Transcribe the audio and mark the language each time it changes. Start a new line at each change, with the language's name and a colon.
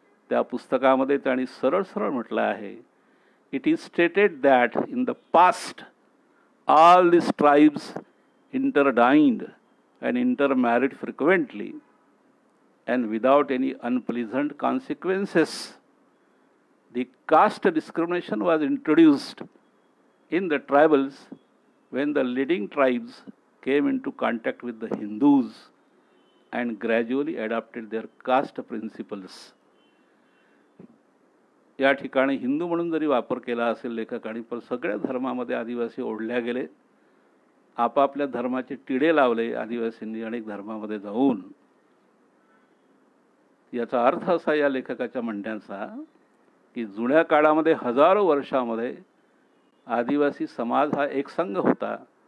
Marathi: त्या पुस्तकामध्ये त्यांनी सरळ सरळ म्हटलं आहे,
English: It is stated that in the past all these tribes interdined and intermarried frequently and without any unpleasant consequences. The caste discrimination was introduced in the tribals when the leading tribes came into contact with the Hindus and gradually adopted their caste principles.
Marathi: या ठिकाणी हिंदू म्हणून जरी वापर केला असेल लेखकांनी, पण सगळ्या धर्मामध्ये आदिवासी ओढल्या गेले. आपापल्या धर्माचे टिडे लावले आदिवासींनी अनेक धर्मामध्ये जाऊन. याचा अर्थ असा या लेखकाच्या म्हणण्याचा की जुन्या काळामध्ये हजारो वर्षामध्ये आदिवासी समाज हा एकसंघ होता.